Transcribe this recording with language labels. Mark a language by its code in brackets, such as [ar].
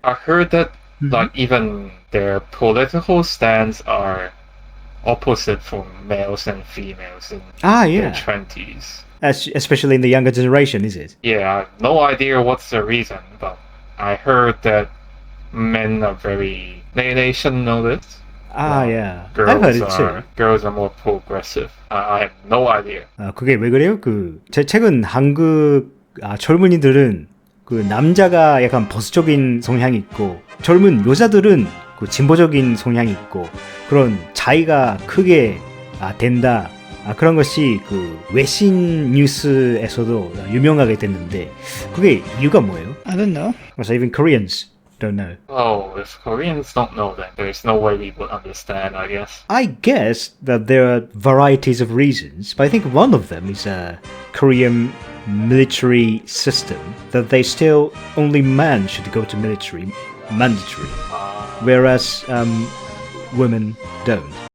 [en] I heard that like even their political stands are opposite for males and females in their 20s. Especially in the younger generation, is it? Yeah, I have no idea what's the reason, but I heard that men are very... They should know this. Yeah. I've heard it too. Girls are more progressive. I have no idea. [ko] 그게 왜 그래요? 제 최근 한국 젊은이들은 그 남자가 약간 보수적인 성향이 있고 젊은 여자들은 그 진보적인 성향이 있고 그런 차이가 크게 된다. 그런 것이 그 외신 뉴스에서도 유명하게 됐는데 그게 이유가 뭐예요? [en] I don't know. So even Koreans don't know. Oh, if Koreans don't know, then there's no way we would understand, I guess. I guess that there are varieties of reasons, but I think one of them is a Korean military system, that they still only men should go to military, mandatory, whereas women don't.